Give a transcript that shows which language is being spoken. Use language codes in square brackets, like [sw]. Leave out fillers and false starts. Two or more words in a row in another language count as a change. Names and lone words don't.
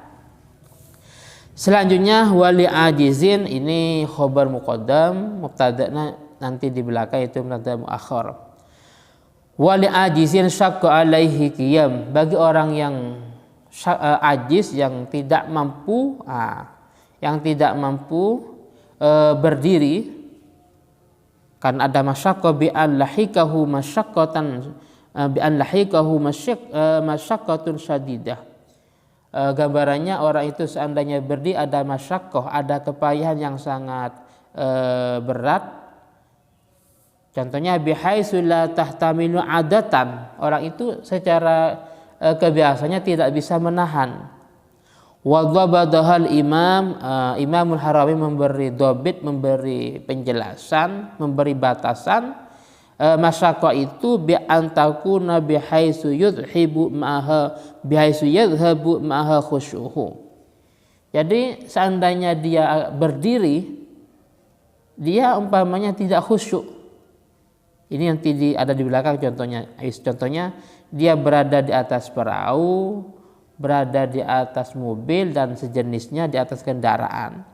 [id] Selanjutnya [ar] وللعاجز, [id] ini [ar] خبر مقدم, [id] mubtada'na nanti di belakang itu [ar] مبتدأ مؤخر. وللعاجز شق عليه القيام, [id] bagi orang yang ajiz, yang tidak mampu berdiri, karena ada [ar] مشقة بأن يلحقه مشقة مشقة شديدة. [id] Gambarannya orang itu seandainya berdiri ada masyaqqah, ada kepayahan yang sangat berat. Contohnya [ar] بحيث لا تحتمل عادة, [id] orang itu secara kebiasaannya tidak bisa menahan. [ar] وضبطه الإمام الهروي [id] memberi dobit, memberi penjelasan, memberi batasan masyaqah itu [ar] بأن تكون بحيث يذهب معها خشوعه. [id] Jadi seandainya dia berdiri, dia umpamanya tidak khusyuk. Ini yang ada di belakang contohnya dia berada di atas perahu, berada di atas mobil dan sejenisnya, di atas kendaraan.